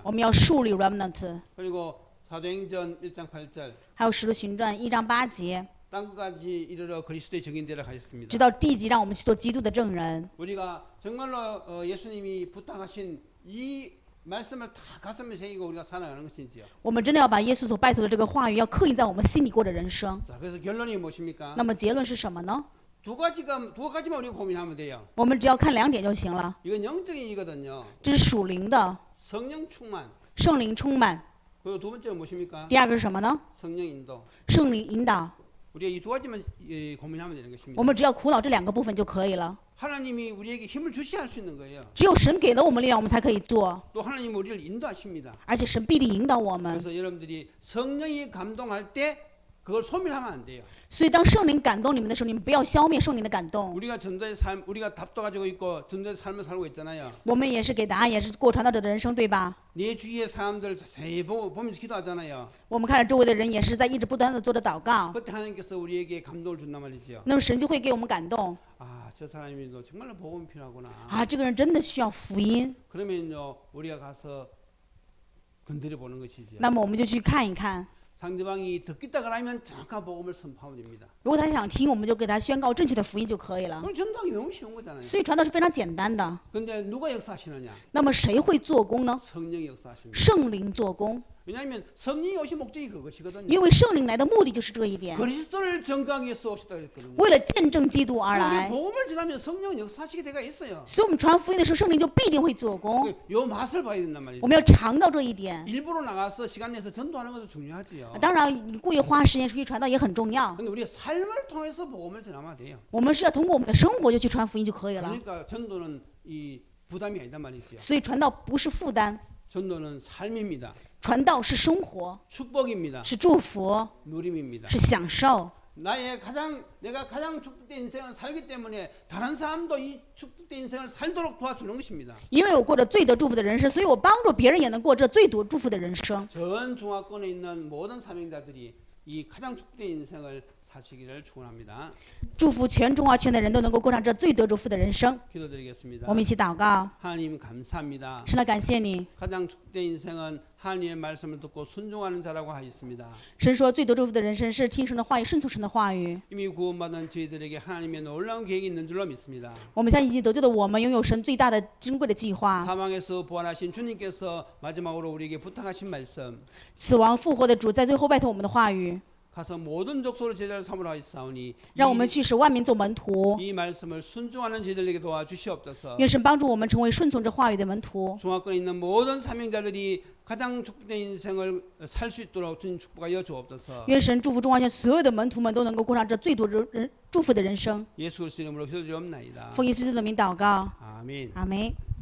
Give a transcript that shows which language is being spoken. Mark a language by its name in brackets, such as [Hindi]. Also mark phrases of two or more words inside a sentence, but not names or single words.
[Chinese] 我们要树立 remnant。 [Korean] 그리고 사도행전 1장 8절. [Chinese] 还有使徒行传1章8节， [Korean] 땅끝까지 이르러 그리스도의 증인되라 하셨습니다. [Chinese] 直到地极，让我们去做基督的证人。 [Korean] 우리가 정말로 예수님이 부탁하신 이 말씀을 다 가슴에 새기고 우리가 살아가는 것인지요. [Chinese] 我们真的要把耶稣所拜托的这个话语，要刻印在我们心里过的人生。 [Korean] 자, 그래서 결론이 무엇입니까? [Chinese] 那么结论是什么呢？ [Korean] 두 가지만 우리가 고민하면 돼요. [Chinese] 我们只要看2点就行了。 [Korean] 이건 영적인 일이거든요. [Chinese] 这是属灵的， [Korean] 성령 충만. [Chinese] 圣灵充满。 [Korean] 그리고 두 번째는 무엇입니까? [Chinese] 第二个是什么呢？ [Korean] 성령 인도. [Chinese] 圣灵引导。 [Korean] 우리가 이 두 가지만 고민하면 되는 [Chinese] 我 [Korean] 것입니다. [Chinese] 们只要苦恼这2个部分就可以了。 [Korean] 하나님이 우리에게 힘을 주셔야 할 수 있는 거예요. [Chinese] 只有神给了我们力量，我们才可以做， [Korean] 또 하나님이 우리를 인도하십니다. [Chinese] 而且神必定引导我们。 [Korean] 그래서 여러분들이 성령이 감동할 때 그걸 소멸하면 안 돼요. [Chinese] 所以当圣灵感动你们的时候，你们不要消灭圣灵的感动。 [Korean] 우리가 전도의 삶, 우리가 답도 가지고 있고 전도의 삶을 살고 있잖아요. [Chinese] 我们也是给答案，也是过传道者的人生，对吧？ [Korean] 네 주위의 사람들 자세히 보면서 기도하잖아요. [Chinese] 我们看着周围的人也是在一直不断的做着祷告， [Korean] 그때 하나님께서 우리에게 감동을 준단 말이죠. [Chinese] 那么神就会给我们感动 [Korean] 아, 저 사람이 정말로 복음이 필요하구나. [Chinese] 啊，这个人真的需要福音。 [Korean] 그러면요, 우리가 가서 건드려 보는 것이죠. [Chinese] 那么我们就去看一看， [Korean] 상대방이 듣겠다 그러면 정확한 복음을 선포하면 됩니다. [Chinese] 如果他想听，我们就给他宣告正确的福音就可以了。 [Korean] 그럼 전도하기 너무 쉬운 거잖아요. [Chinese] 所以传道是非常简单的。 [Korean] 근데 누가 역사하시느냐? [Chinese] 那么谁会做工呢？ [Korean] 성령이 역사하십니다. [Chinese] 圣灵做工， [Korean] 왜냐하면 성령이 오신 목적이 그것이거든요. [Chinese] 因为圣灵来的目的就是这一点， [Korean] 그리스도를 전가하기 위해서 오셨다 그랬거든요. [Chinese] 为了见证基督而 [Korean] 우리 [Chinese] 来。 [Korean] 복음을 전하면 성령은 역사하시게 돼가 있어요. [Chinese] 所以我们传福音的时候，圣灵就必定会做工。 [Korean] 요 맛을 봐야 된단 말이죠. [Chinese] 我们要尝到这一点。 [Korean] 일부러 나가서 시간 내서 전도하는 것도 중요하지요. [Chinese] 当然，你故意花时间出去传道也很重要。 [Korean] 근데 우리의 삶을 통해서 복음을 전하면 돼요. [Chinese] 我们是要通过我们的生活就去传福音就可以了。 [Korean] 그러니까 전도는 이 부담이 아니단 말이죠. [Chinese] 所以传道不是负担， [Korean] 전도는 삶입니다. [Chinese] 传道是生活， [Korean] 축복입니다. [Chinese] 是祝福， [Korean] 누림입니다. [Chinese] 是享受。 [Korean] 내가 가장 축복된 인생을 살기 때문에 다른 사람도 이 축복된 인생을 살도록 도와주는 것입니다. [Chinese] 因为我过着最得祝福的人生，所以我帮助别人也能过这最多祝福的人生。 [Korean] 전 중화권에 있는 모든 사명자들이 이 가장 축복된 인생을 사시기를 축원합니다. [Chinese] 祝福全中华圈的人都能够过上这最得祝福的人生。 [Korean] 기도드리겠습니다. [Chinese] 我们一起祷告， [Korean] 하나님 감사합니다. [Chinese] 神来感谢你。 [Korean] 가장 축복된 인생은 하나님의 말씀을 듣고 순종하는 자라고 하였습니다. [Chinese] 神说，最得祝福的人生是听神的话语，顺从神的话语。 [Korean] 이미 구원받은 저희들에게 하나님의 놀라운 계획이 있는 줄로 믿습니다. [Chinese] 我们相信已经得救的我们拥有神最大的珍贵的计划。 [Korean] 사망에서 부활하신 주님께서 마지막으로 우리에게 부탁하신 말씀 [Chinese] 死亡复活的主在最后拜托我们的话语， [Korean] 가서 모든 족속을 제자를 삼으라 하였사오니 [Chinese] 让我们去使万民做门徒。 [Korean] 이 말씀을 순종하는 저희들에게 도와주시옵소서. [Chinese] 愿神帮助我们成为顺从这话语的门徒。 [Korean] 중화권에 있는 모든 사명자들이 가장 축복된 인생을 살 수 있도록 주님 축복하여 주옵소서. [Chinese] 愿神祝福中华圈所有的门徒们都能够过上这最多祝福的人生。 [Korean] 예수 그리스도 이름으로 기도드리옵나이다. [Chinese] 奉耶稣基督的名祷告， [Korean] 아멘. [Chinese] 阿门。